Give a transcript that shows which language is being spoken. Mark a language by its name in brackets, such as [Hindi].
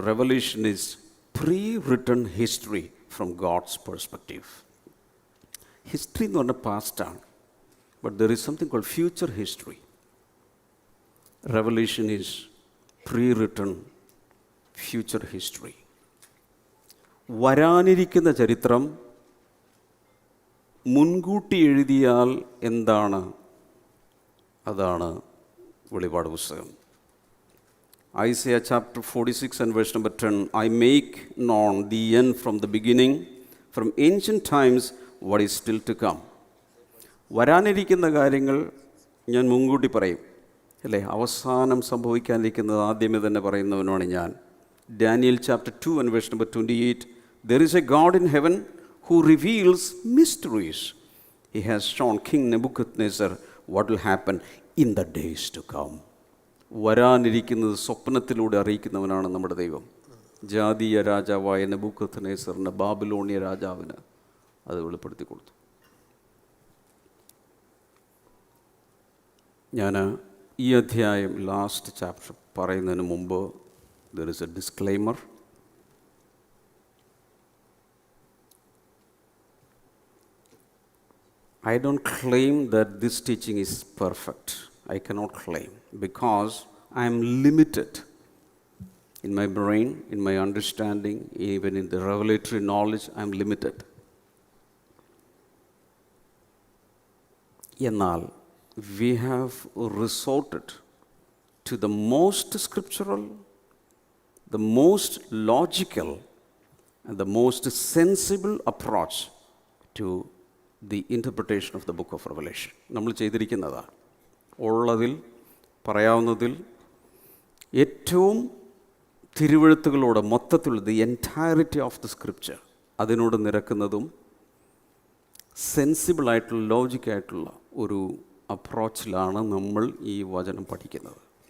[English] Revelation is pre-written history from God's perspective. History [Malayalam] എന്ന് പറഞ്ഞാൽ പാസ്റ്റാണ്, [English] but there is something called future history. Revelation is pre-written future history. [Malayalam] വരാനിരിക്കുന്ന ചരിത്രം മുൻകൂട്ടി എഴുതിയാൽ എന്താണ്, അതാണ് വെളിപാട് പുസ്തകം. [English] Isaiah chapter 46 and verse number 10, I make known the end from the beginning, from ancient times what is still to come. [Malayalam] വരാനിരിക്കുന്ന കാര്യങ്ങൾ ഞാൻ മുൻകൂട്ടി പറയും, അല്ലേ? അവസാനം സംഭവിക്കാനിരിക്കുന്നത് ആദ്യമേ തന്നെ പറയുന്നവനാണ് ഞാൻ. [English] Daniel chapter 2 and verse number 28, there is a God in heaven who reveals mysteries. He has shown King Nebuchadnezzar what will happen in the days to come. [Malayalam] വരാനിരിക്കുന്നത് സ്വപ്നത്തിലൂടെ അറിയിക്കുന്നവനാണ് നമ്മുടെ ദൈവം. ജാതീയ രാജാവായ നെബൂഖദ്നേസറിന് ബാബിലോണിയ രാജാവിന് അത് വെളിപ്പെടുത്തി കൊടുത്തു. ഞാൻ ഈ അധ്യായം ലാസ്റ്റ് ചാപ്റ്റർ പറയുന്നതിന് മുമ്പ് [English] there is a disclaimer. I don't claim that this teaching is perfect. I cannot claim, because I am limited in my brain, in my understanding, even in the revelatory knowledge. I am limited. എന്നാൽ we have resorted to the most scriptural, the most logical, and the most sensible approach to the interpretation of the book of Revelation. [Malayalam] നമ്മൾ ചെയ്തിരിക്കുന്നതാണ് ഉള്ളതിൽ പറയാവുന്നതിൽ ഏറ്റവും തിരുവെഴുത്തുകളോട് മൊത്തത്തിലുള്ള [English] the entirety of the scripture [Malayalam] അതിനോട് നിരക്കുന്നതും സെൻസിബിളായിട്ടുള്ള ലോജിക്കായിട്ടുള്ള ഒരു അപ്രോച്ചിലാണ് നമ്മൾ ഈ വചനം പഠിക്കുന്നത്.